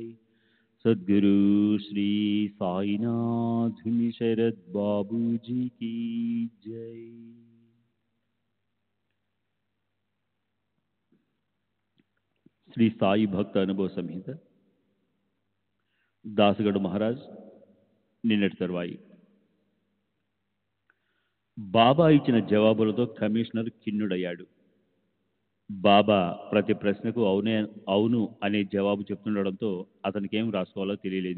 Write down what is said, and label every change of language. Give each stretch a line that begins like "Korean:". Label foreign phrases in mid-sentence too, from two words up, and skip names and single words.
Hindi: सद्गुरु श्री साईनाथ शरद बाबू जी की जय।
Telugu: శ్రీ సాయి భక్త అనుభవ సంహిత దాసగడు మహారాజ్ నిన్నటి తర్వాయి బాబా ఇచ్చిన జవాబులతో కమిషనర్ ఖిన్నుడయ్యాడు. బాబా ప్రతి ప్రశ్నకు అవును అనే జవాబు చెప్తుండడంతో అతనికేం రాసుకోవాలో తెలియలేదు.